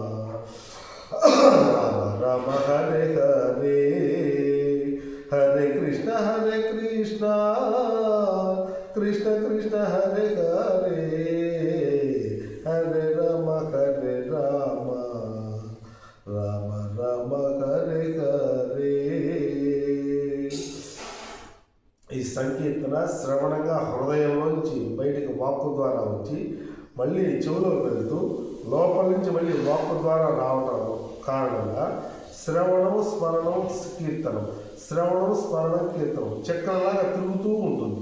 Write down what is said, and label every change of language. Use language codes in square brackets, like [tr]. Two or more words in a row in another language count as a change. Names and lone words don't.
[sa] రామ హరే హరే హరే కృష్ణ కృష్ణ కృష్ణ హరే హరే హరే రామ రామ రామ హరే హరే. [te] ఈ సంకీర్తన శ్రవణంగా హృదయంలోంచి బయటకు వాక్కు ద్వారా వచ్చి మళ్ళీ చెవులోకి వెళ్తూ లోపల నుంచి మళ్ళీ వాక్కు ద్వారా రావటం కారణంగా శ్రవణం స్మరణం కీర్తనం, శ్రవణం స్మరణం కీర్తనం చక్రంలాగా తిరుగుతూ ఉంటుంది.